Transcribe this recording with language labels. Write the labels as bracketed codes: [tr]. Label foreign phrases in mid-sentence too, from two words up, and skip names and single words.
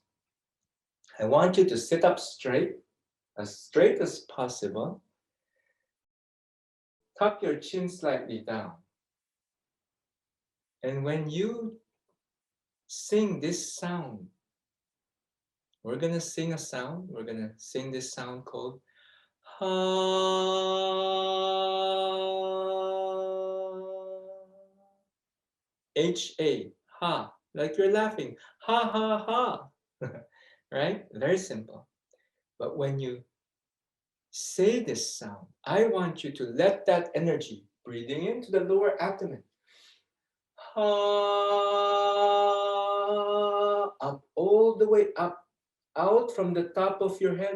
[en] I want you to sit up straight as possible. tuck your chin slightly down. And when you sing this sound, we're going to sing a sound. We're going to sing this sound called Ha. H-A, ha, like you're laughing. Ha, ha, ha. Right? Very simple. But when you say this sound, I want you to let that energy, breathing into the lower abdomen, ha, up, all the way up, out from the top of your head.